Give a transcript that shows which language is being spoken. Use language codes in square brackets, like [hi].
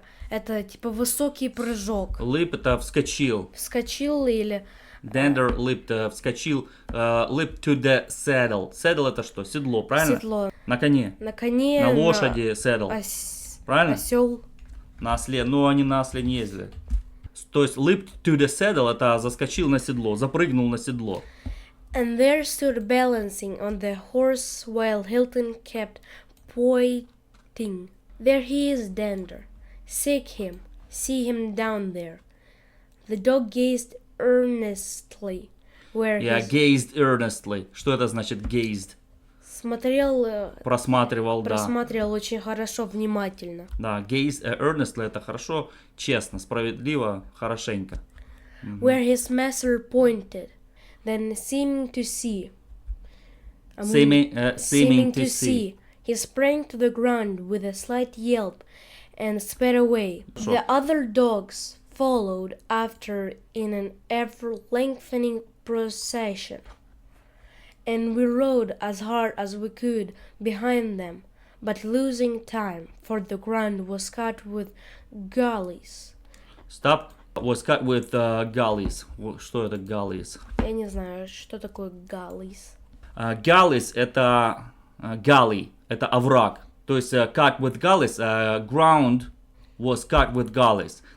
[ru] Это типа высокий прыжок. Leap это вскочил. Вскочил или... [en] Dander leaped, [ru] вскочил, [en] leaped to the saddle. [ru] Saddle это что? Седло, правильно? Седло. На коне. На коне. На лошади saddle. Правильно? Осел. На осле. Но они на осле не ездили. То есть [en] leaped to the saddle [ru] это заскочил на седло, запрыгнул на седло. [en] And there stood balancing on the horse while Hilton kept pointing. There he is, Dander. Seek him. See him down there. The dog gazed earnestly. Gazed earnestly. [ru] Что это значит gazed? Смотрел. Просматривал, да. Просматривал очень хорошо, внимательно. Да, [en] gaze earnestly [ru] это хорошо, честно, справедливо, хорошенько. [en] Where his master pointed, then seeming to see. Seeming to see. He sprang to the ground with a slight yelp and sped away. Sure. The other dogs followed after in an ever-lengthening procession, and we rode as hard as we could behind them, but losing time, for the ground was cut with gullies. Stop. Was cut with gullies. [ru] Что это gullies? Я не знаю, что такое gullies. Gullies это gully, это овраг. То есть [en] cut with gullies, ground was cut with gullies.